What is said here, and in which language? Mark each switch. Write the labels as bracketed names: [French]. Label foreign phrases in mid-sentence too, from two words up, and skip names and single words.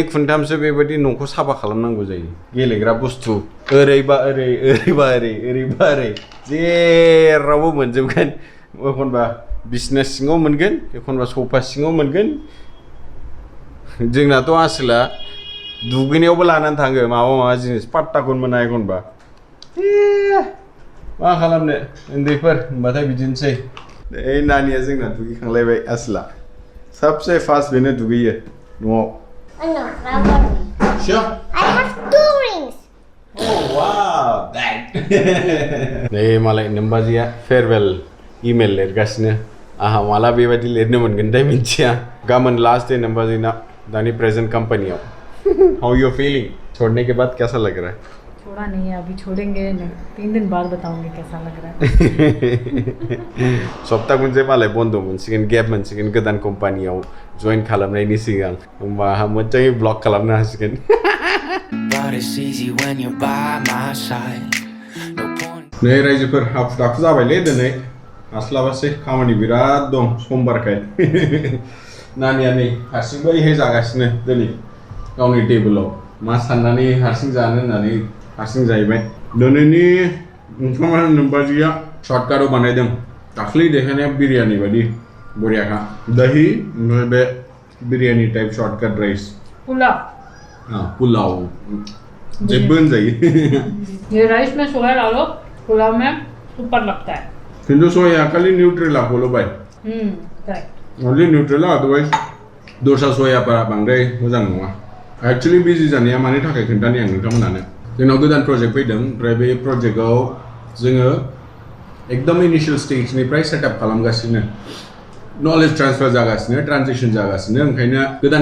[Bodo] खुनथामसो बेबायदि न'खौ साफा खालामनांगौ जायो गेलेग्रा बुस्थु ओरैबा ओरै ओरैबा ओरै ओरैबा ओरै जेरावबो मोनजोबगोन एखनबा बिसना सिङाव मोनगोन एखनबा सफा सिङाव मोनगोन जोंनाथ' आसोला दुगैनायावबो लानानै थाङो माबा जिनिस पात्ताखौनो मोना एखनबा मा खालामनो उन्दैफोर होनबाथाय बिदिनोसै ओइ नानिया जोंना दुगैखांलायबाय आसोला सबसे फास्ट बेनो दुगैयो न'आव Sure. [English] I have 2 rings. Oh wow, that. [Bodo] नै मालाय नोमबाजिया फेयरवेल इमेल लिरगासिनो आहा माला बेबायदि लिरनो मोनगोनथाय मिथिया गाबोन [English] last day [Bodo] नोमबाजिना दानि प्रेजेंट कंपनीआव [English] how you feeling [Hindi] छोड़ने के बाद कैसा लग रहा है छोड़ा नहीं है अभी छोड़ेंगे 3 दिन बाद बताऊंगी कैसा लग रहा है [Bodo] सप्ताह मोनसे मालाय बन्द मोनसिगोन गेप मोनसिगोन गोदान कम्पानियाव जइन खालामनायनि सिगां होमबा मोजाङै ब्लग खालामनो हासिगोन [English] But but it's easy when you're by my side. No point. [Bodo] नै रायजोफोर हाखु दाखु जाबायलै दिनै हास्लाबासै खामानि बिराद दं समबारखाय नानिया नै हारसिं बैहाय जागासिनो दिनै गावनि टेबोलाव मा साननानै हारसिं जानो होननानै हारसिं जाहैबाय दिनैनि ओंखामा नोमबाजिया सर्टकाटआव बानायदों दाख्लै देखायनाया बिरियानि बायदि बरियाखा दही ओमफ्राय बे बिरियानी [English] type shortcut rice [Bodo] पुलाव हाँ पुलाव जेबो होनजायो [Hindi] ये राइस में सोया डालो पुलाव में सुपर लगता है किंतु सोया खाली न्यूट्रेला खोलो भाई करेक्ट [Bodo] ओनली न्यूट्रेला अदरवाइज दस्रा सोयाफोरा बांद्राय मोजां नङा एक्चुअली बिजि जानाया मानि थाखाय खोन्थानि आं नोंथांमोनानो जोंनाव गोदान प्रजेक्ट फैदों ओमफ्राय बे प्रजेक्टआव जोङो एकदम इनिशियल स्टेजनिफ्राय सेटआप खालामगासिनो [English] knowledge transfer [Bodo] जागासिनो ट्रान्जिशन जागासिनो ओंखायनो गोदान